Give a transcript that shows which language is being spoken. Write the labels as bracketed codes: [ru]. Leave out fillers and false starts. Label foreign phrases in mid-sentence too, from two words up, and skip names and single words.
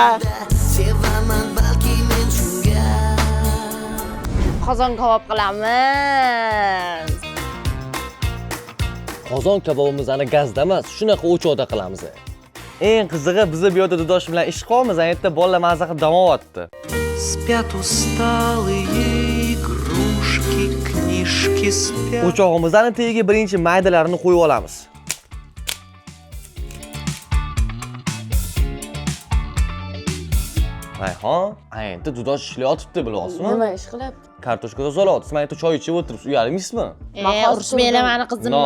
[uz] Sevaman balki men shunga. Qozon kabob qilamiz. Qozon kabobimiz ana gazda emas, shunaqa o'choqda qilamiz. Eng qizig'i, biz bu yerda Dudosh bilan ish qilamiz, aytda bolalar mazza qilib dam olyapti. [ru] Спят усталые игрушки, книжки спят. [uz] O'chog'imizning tagiga birinchi maydalarini qo'yib olamiz. Rayhon, endi Dudosh ishlayotibdi, bilasizmi? Nima ish qilyapti? Kartoshka tozalayapti. Siz endi choy ichib o'tiribsiz, uyalmaysizmi? Urishmaylar mani qizimni.